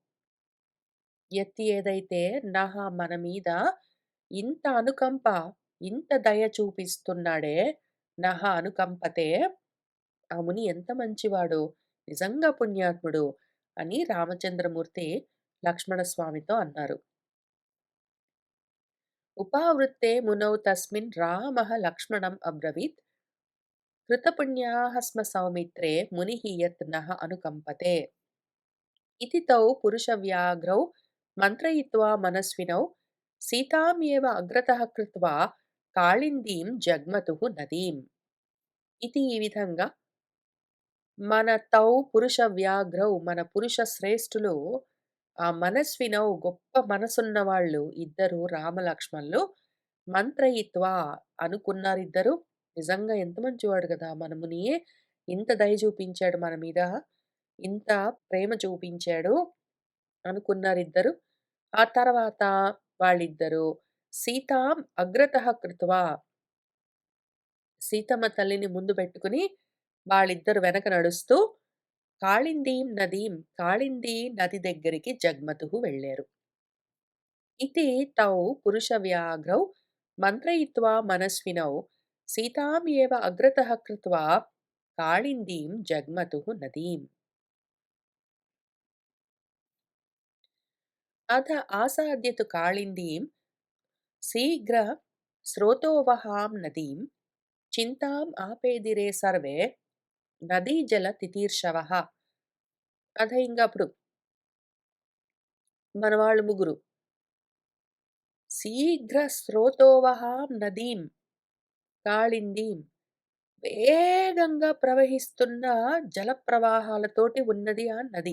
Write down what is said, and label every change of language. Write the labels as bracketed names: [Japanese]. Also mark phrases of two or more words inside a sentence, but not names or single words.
[Telugu] ఏదైతే నః మన మీద ఇంత అనుకంప, ఇంత దయ చూపిస్తున్నాడే, [Sanskrit] నః అనుకంపతే [Telugu] ఆ ముని ఎంత మంచివాడో, నిజంగా పుణ్యాత్ముడు" అని రామచంద్రమూర్తి లక్ష్మణస్వామితో అన్నారు. [Sanskrit] उपावृत्ते मुनौ तस्मिन् रामः लक्ष्मणम् अब्रवीत् कृतपुण्याः स्म सौमित्रे मुनिः यत् नः अनुकम्पते इति तौ पुरुषव्याघ्रौ मन्त्रयित्वा मनस्विनौ सीतामेव अग्रतः कृत्वा काळिन्दीं जग्मतुः नदीम् इति [Telugu] ఈ విధంగా మన తౌ పురుష వ్యాఘ్రౌ మన పురుష శ్రేష్ఠులు ఆ మనస్వినౌ గొప్ప మనసున్నవాళ్ళు ఇద్దరు రామలక్ష్మణులు మంత్రయిత్వా అనుకున్నారిద్దరు. నిజంగా ఎంత మంచివాడు గదా! మన ముని ఇంత దయ చూపించాడు మన మీద. ఇంత ప్రేమ చూపించాడు అనుకున్నారిద్దరు. ఆ తర్వాత వాళ్ళిద్దరూ [Sanskrit] సీతాం అగ్రతః కృత్వా [Telugu] సీతమ్మ తల్లిని ముందు పెట్టుకొని వాళ్ళిద్దరు వెనక నడుస్తూ కాళిందీ నది దగ్గరికి జగ్మతుహు వెళ్ళారు. [Sanskrit] इति तौ पुरुषव्याघ्रौ मन्त्रयित्वा मनस्विनौ सीतामेव अग्रतः कृत्वा काळिन्दीं जग्मतुः नदीम्। अथ आसाद्य तु काळिन्दीं शीघ्र स्रोतोवहां नदीं चिन्ताम् आपेदिरे सर्वे నదీజల తితీర్షవః [Telugu] అదే ఇంగప్పుడు మన వాళ్ళు ముగ్గురు [Sanskrit] శీఘ్ర స్రోతోవహాం నదీం కాళిందీం [Telugu] వేగంగా ప్రవహిస్తున్న జల ప్రవాహాలతోటి ఉన్నది ఆ నది.